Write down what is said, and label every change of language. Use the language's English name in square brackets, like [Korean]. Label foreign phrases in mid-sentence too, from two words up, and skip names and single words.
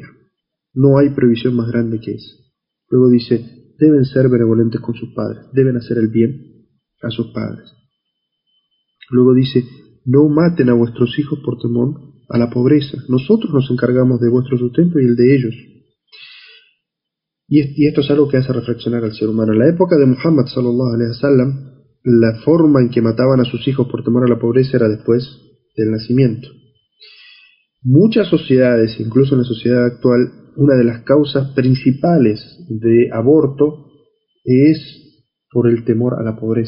[Spanish] No hay prohibición más grande que esa. Luego dice: deben ser benevolentes con sus padres, deben hacer el bien a sus padres. Luego dice: no maten a vuestros hijos por temor a la pobreza. Nosotros nos encargamos de vuestro sustento y el de ellos. Y esto es algo que hace reflexionar al ser humano. En la época de Muhammad [Arabic] صلى الله عليه وسلم, [Spanish] la forma en que mataban a sus hijos por temor a la pobreza era después del nacimiento. Muchas sociedades, incluso en la sociedad actual, una de las causas principales de aborto es por el temor a la pobreza.